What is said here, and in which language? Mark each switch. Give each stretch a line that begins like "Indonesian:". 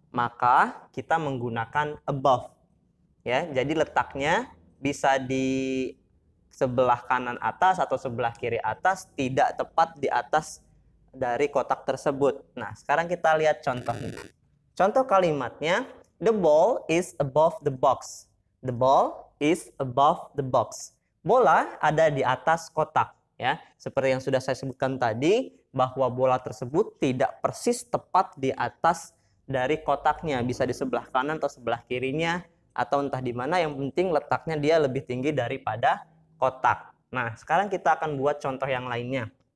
Indonesian: Maka kita menggunakan above. Ya, jadi letaknya bisa di sebelah kanan atas atau sebelah kiri atas, tidak tepat di atas dari kotak tersebut. Nah, sekarang kita lihat contohnya. Contoh kalimatnya,
English: the ball is above the box. The ball is above the box.
Indonesian: Bola ada di atas kotak. Ya, seperti yang sudah saya sebutkan tadi, bahwa bola tersebut tidak persis tepat di atas dari kotaknya, bisa di sebelah kanan atau sebelah kirinya, atau entah di mana, yang penting letaknya dia lebih tinggi daripada kotak. Nah, sekarang kita akan buat contoh yang lainnya.